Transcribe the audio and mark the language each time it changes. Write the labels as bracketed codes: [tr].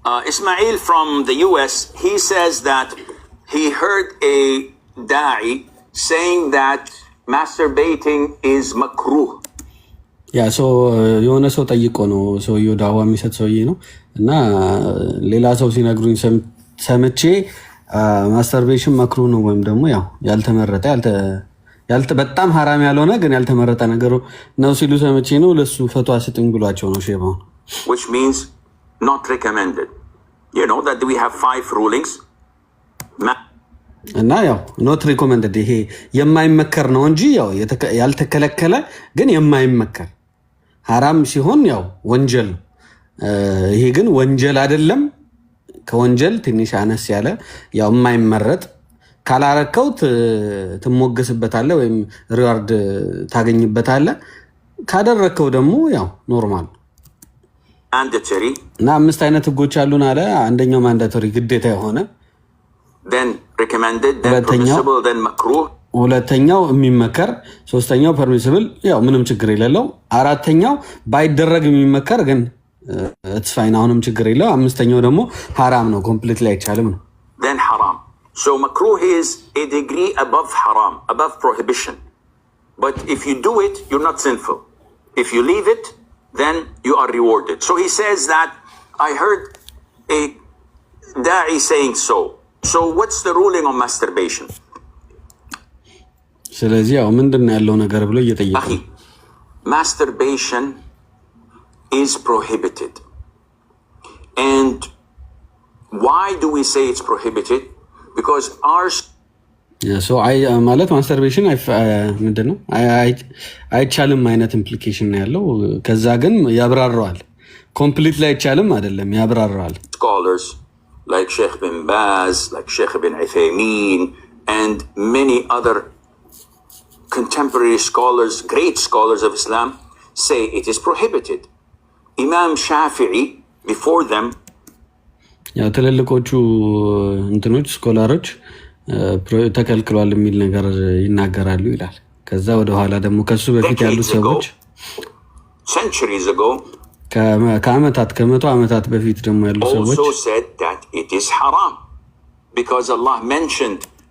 [en] Ismail from the US, he says that he heard a da'i saying that masturbating is makruh. [am] ያ ሰው የሆነ ሰው ጠይቆ ነው ሰውየው ዳዋ የሚሰጥ ሰውዬ ነው እና ሌላ ሰው ሲነግሩኝ ሰምቼ ማስተርቤሽን መክሩ ነው ወይም ደግሞ ያው ያልተመረጠ በጣም ሐራም ያልሆነ ግን ያልተመረጠ ነገር ነው ሲሉ ሰምቼ ነው ለሱ ፈትዋ ስጥኝ ብሏቸው ነው ሼባው። [en] Which means not recommended. You know that we have 5 rulings. [am] እና ያው [en] not recommended [am] ይሄ የማይመከር ነው እንጂ ያው ያልተከለከለ ግን የማይመከር ሐራም ሲሆን ያው ወንጀል፣ ይሄ ግን ወንጀል አይደለም። ከወንጀል ትንሽ አነስ ያለ ያው የማይመረጥ ካላረከው ትሞገስበታለህ ወይም ሪዋርድ ታገኝበታለህ። ካደረከው ደግሞ ያው ኖርማል። [en] ማንዳቶሪ [am] እና 5 አይነት ህጎች አሉን አለ። አንደኛው ማንዳቶሪ ግዴታ የሆነ [en] then recommended then permissible then makruh፣ [am] ሁለተኛው የሚመከር፣ ሶስተኛው ፐርሚሲብል ያው ምንም ችግር የሌለው፣ አራተኛው ባይደረግ የሚመከር ግን [en] it's fine [am] አሁንም ችግር የለው፣ አምስተኛው ደግሞ ሐራም ነው ኮምፕሊትሊ አይቻልም ነው። [en] then haram. So makruh is a degree above haram, above prohibition. But if you do it, you're not sinful. If you leave it, then you are rewarded. So he says that I heard a da'i saying so. So what's the ruling on masturbation? [am] ስለዚህ ያው ምንድነው ያለው ነገር ብሎ እየጠየቀ [en] masturbation is prohibited. And why do we say it's prohibited? Because ours [am] so ማለት ማስተርቤሽን ምንድነው አይቻልም አይነት ኢምፕሊኬሽን ነው ያለው። ከዛ ግን ያብራራዋል። ኮምፕሊትሊ አይቻልም አይደለም፣ ያብራራዋል። [en] scholars like Sheikh bin Baz, like Sheikh bin Uthaymeen, and many other contemporary scholars, great scholars of Islam, say it is prohibited. Imam Shafi'i before them, [am] ያው ትልልቆቹ እንትኖች ስኮላሮች ተከልክሏል የሚል ነገር ይናገራሉ ይላል። ከዛ ወደ ኋላ ደግሞ ከሱ በፊት ያሉ ሰዎች [en] centuries ago, [am] ከአመታት ከመቶ አመታት በፊት ደግሞ ያሉ ሰዎች [en] also said that it is haram because Allah mentioned